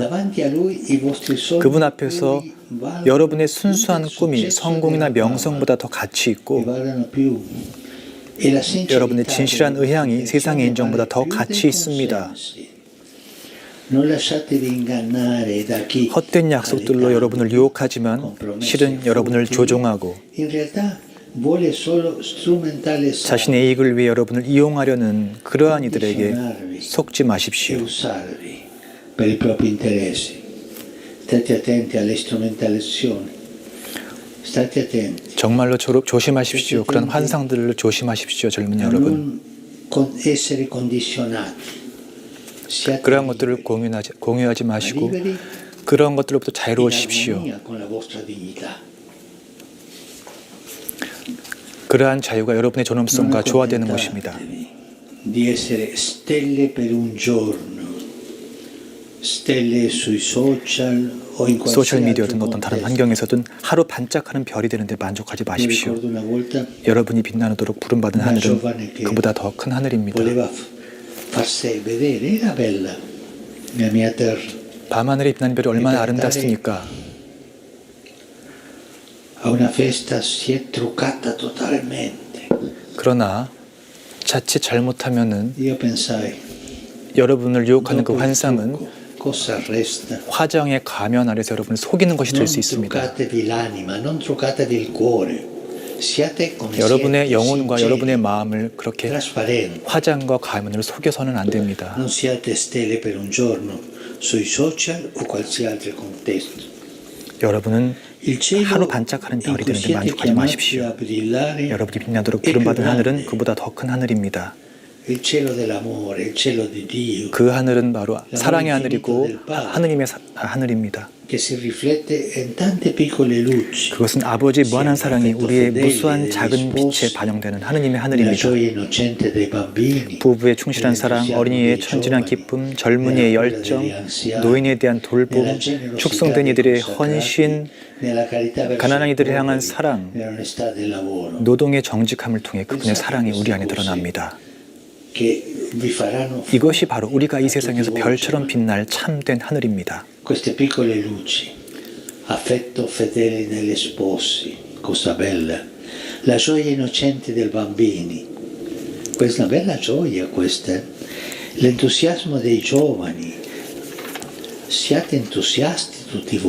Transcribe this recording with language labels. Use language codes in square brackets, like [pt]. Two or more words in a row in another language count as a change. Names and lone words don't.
[ko] 그분 앞에서 여러분의 순수한 꿈이 성공이나 명성보다 더 가치 있고 여러분의 진실한 의향이 세상의 인정보다 더 가치 있습니다. 헛된 약속들로 여러분을 유혹하지만 실은 여러분을 조종하고 [it] vuole solo strumentalizzare [ko] 자신의 이익을 위해 여러분을 이용하려는 그러한 이들에게 속지 [it] e [ko] 마십시오. [it] usarvi per i propri interessi. State attenti alle strumentalizzazioni. State attenti. [ko] 정말로 조심하십시오. 그런 환상들을 조심하십시오, 젊은 여러분. [it] Non essere condizionati. Siate [ko] 그러한 것들을 [it] liberi. [ko] 공유하지 마시고 [it] Liberi [ko] 그런 것들로부터 [it] in [ko] 자유로우십시오. [it] armonia con la vostra dignità. [ko] 그러한 자유가 여러분의 존엄성과 [it] Non [ko] 조화되는 것입니다. [it] accontentatevi di essere stelle per un giorno. stelle sui social o in [ko] 소셜 [it] qualsiasi [ko] 미디어든 [it] altro [ko] 어떤 다른 [it] contesto. [ko] 환경에서든 하루 반짝하는 별이 되는데 만족하지 [it] Mi [ko] 마십시오. [it] ricordo una volta [ko] 여러분이 빛나도록 부름받은 하늘은 그보다 더 큰 하늘입니다. [it] voleva far sé vedere, era bella la mia terra. [ko] 밤하늘에 빛나는 별이 얼마나 아름답습니까? [it] A una festa si è truccata totalmente. [ko] 그러나 자칫 잘못하면은 [it] Io pensai, [ko] 여러분을 유혹하는 그 [it] dopo il [ko] 환상은 [it] trucco, cosa resta? [ko] 화정의 가면 아래서 여러분을 속이는 것이 될 [it] Non [ko] 수 있습니다. [it] truccatevi l'anima, non truccatevi il cuore. Siate come [ko] 여러분의 [it] siete, [ko] 영혼과 [it] sinceri, [ko] 여러분의 마음을 그렇게 [it] trasparenti. [ko] 화장과 가면으로 속여서는 안 됩니다. [it] Non siate stelle per un giorno sui social o qualsiasi altro contesto. [ko] 여러분은 [it] Il cielo [ko] 하루 반짝하는 별이 [it] in cui [ko] 되는데 [it] siete [ko] 만족하지 [it] chiamati [ko] 마십시오. [it] a brillare [ko] 여러분이 빛나도록 [it] è più [ko] 부름받은 하늘은 [it] grande. [ko] 그보다 더 큰 하늘입니다. [it] Il cielo dell'amore, il cielo di Dio, [ko] 그 하늘은 바로 사랑의 하늘이고 하느님의 하늘입니다. [it] che si riflette in tante piccole luci. [ko] 그것은 아버지의 무한한 사랑이 우리의 무수한 작은 빛에 반영되는 하느님의 [it] La [ko] 하늘입니다. [it] gioia innocente dei bambini, [ko] 부부의 충실한 사랑, 어린이의 천진한 기쁨, 젊은이의 열정, 노인에 대한 돌봄, 축성된 이들의 헌신, [it] nella carità verso [ko] 가난한 [it] i [ko] 이들을 향한 [it] poveri, [ko] 사랑, [it] nell'onestà del lavoro, [ko] 노동의 정직함을 통해 그분의 사랑이 우리 안에 드러납니다. [it] che vi faranno [ko] 이것이 바로 우리가 이 세상에서 별처럼 빛날 참된 하늘입니다. [it] queste piccole luci, affetto fedele negli sposi, cosa bella, la gioia innocente dei bambini, questa è una bella gioia questa, l'entusiasmo dei giovani, siate entusiasti tutti voi,